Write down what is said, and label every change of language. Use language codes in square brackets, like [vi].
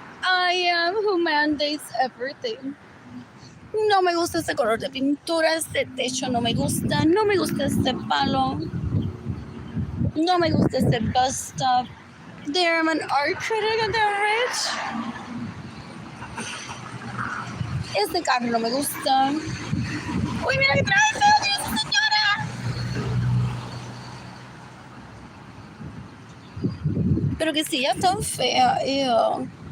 [en] I am who mandates everything. [es] No me gusta ese color de pintura, este techo no me gusta. No me gusta este palo. No me gusta este bus stop. [en] They're an art critic and they're rich. [es] Este carro no me gusta. Uy, mira que trae feo, esa señora. Pero que sí, ya tan fea. Ew.